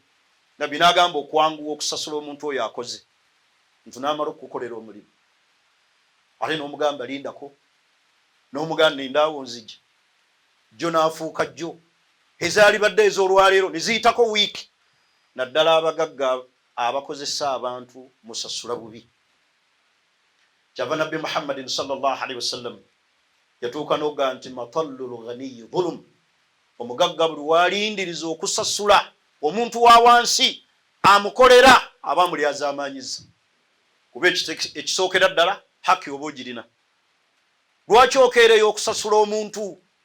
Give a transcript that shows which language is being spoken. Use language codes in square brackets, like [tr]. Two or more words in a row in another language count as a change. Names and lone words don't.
[lg] Nabbi n'agamba okwanguwa okusasula omuntu oyo akoze nti n'amala okukolera omulimu ate n'omugamba lindako, n'omugamba nindaawo nzija, jjo n'afuuka jjo, ezaalibadde ez'olwaleero ne ziyitako wiiki. Naddala abagagga abakozesa abantu musasula bubi. Kyava Nabbi Muhammadin [ar] صلى الله عليه وسلم [lg] yatuuka n'ogamba nti [ar] مطل الغني ظلم, [lg] omugagga buli walindiriza okusasula omuntu wa wansi amukolera aba mulyazaamaanyiza, kuba ekisookera ddala haki oba ogirina. Lwaki okeereyo okusasula omuntu?